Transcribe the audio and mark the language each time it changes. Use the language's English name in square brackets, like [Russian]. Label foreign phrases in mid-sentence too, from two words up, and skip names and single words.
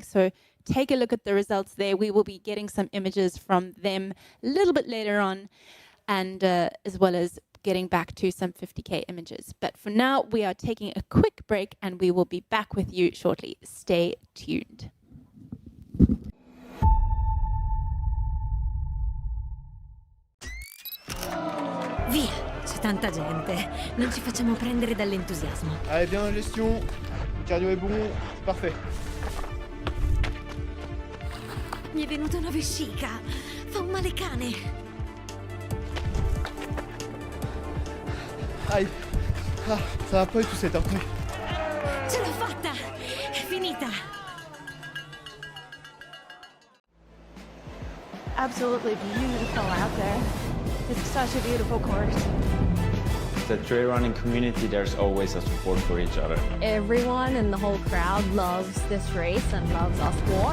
[English] So take a look at the results there. We will be getting some images from them a little bit later on, and as well as getting back to some 50K images. But for now, we are taking a quick break and we will be back with you shortly. Stay tuned. [Italian] Via, c'è tanta gente. Non ci facciamo prendere dall'entusiasmo. [French] Allez, bien en gestion. Cardio est bon, c'est parfait. [Italian] Mi è venuta una vescica. Fa un male cane. [French] Aïe. Ah, ça va pas du tout cette heure. [Italian] Ce l'ho fatta! È finita! [English] Absolutely beautiful out there. It's such a beautiful course. The trail running community, there's always a support for each other. Everyone in the whole crowd loves this race and loves our sport.